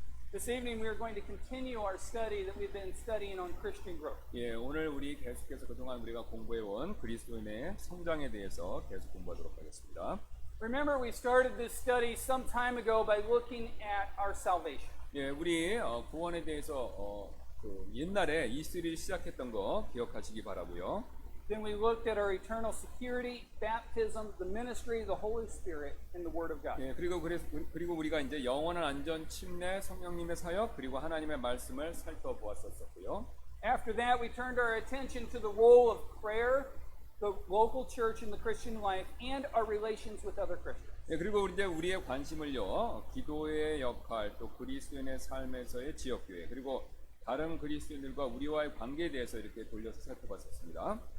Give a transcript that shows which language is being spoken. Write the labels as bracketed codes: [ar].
[en] This evening we are going to continue our study that we've been studying on Christian growth. [ko] 예, 오늘 우리 계속해서 그동안 우리가 공부해온 그리스도인의 성장에 대해서 계속 공부하도록 하겠습니다. [en] Remember, we started this study some time ago by looking at our salvation. [ko] 예, 우리 구원에 대해서 그 옛날에 이 시리즈를 시작했던 거 기억하시기 바라고요. [en] Then we looked at our eternal security, baptism, the ministry of the Holy Spirit, and the Word of God. [ko] 예, 그리고 우리가 이제 영원한 안전, 침례, 성령님의 사역, 그리고 하나님의 말씀을 살펴보았었고요. [en] After that, we turned our attention to the role of prayer, the local church in the Christian life, and our relations with other Christians. [ko] 예, 그리고 이제 우리의 관심을요, 기도의 역할, 또 그리스도인의 삶에서의 지역교회, 그리고 다른 그리스도인들과 우리와의 관계에 대해서 이렇게 돌려서 살펴봤었습니다.